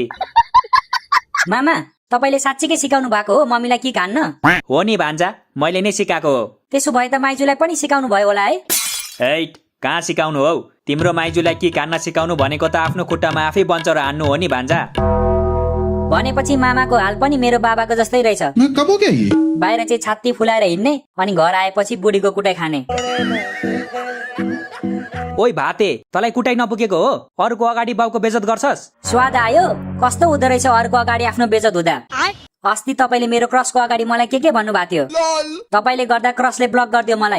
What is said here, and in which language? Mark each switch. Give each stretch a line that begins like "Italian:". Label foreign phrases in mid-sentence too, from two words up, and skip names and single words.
Nepali: मामा, तपाईले साँच्चीकै सिकाउनु भएको हो मम्मीलाई किक हान्न? हो नि भान्जा, मैले नै सिकाएको हो। त्यसो भए त माइजूलाई पनि सिकाउनु भयो होला है? हैट, कहाँ सिकाउनु हौ? तिम्रो माइजूलाई किक हान्न सिकाउनु भनेको त आफ्नो खुट्टामा आफै बन्चर हान्नु हो नि भान्जा। भनेपछि मामाको हाल पनि मेरो बाबाको जस्तै रहेछ
Hindi: कब हो गया ये
Nepali: बाहिर चाहिँ छाती फुलाएर हिँड्ने अनि घर आएपछि बुढीको कुटाइ खाने ओइ भाते तँलाई कुटाइ नपुगेको हो अरूको अगाडि बाउको बेइज्जत गर्छस् स्वाद आयो कस्तो हुँदो रहेछ अरूको अगाडि आफ्नो बेइज्जत हुँदा अस्ति तपाईँले मेरो क्रसको अगाडि मलाई के भन्नुभएको थियो तपाईँले गर्दा क्रसले ब्लक गरिदियो मलाई